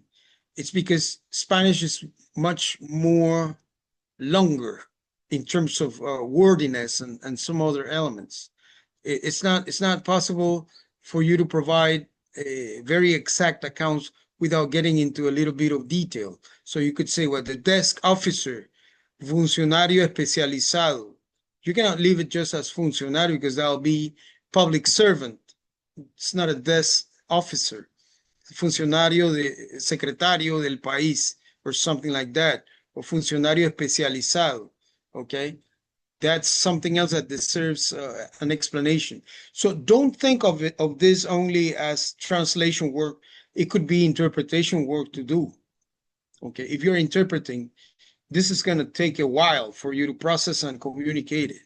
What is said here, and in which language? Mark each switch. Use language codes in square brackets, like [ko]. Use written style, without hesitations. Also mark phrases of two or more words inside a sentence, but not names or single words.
[en] It's because Spanish is much more longer in terms of wordiness and some other elements. It's not possible for you to provide very exact accounts without getting into a little bit of detail. So you could say, well, the desk officer, [es] funcionario especializado. [en] You cannot leave it just as funcionario because that'll be public servant. It's not a desk officer. [es] Funcionario de secretario del país [en] or something like that, or [es] funcionario especializado, [en] okay? That's something else that deserves an explanation. So don't think of this only as translation work. It could be interpretation work to do. Okay, if you're interpreting, this is going to take a while for you to process and communicate it.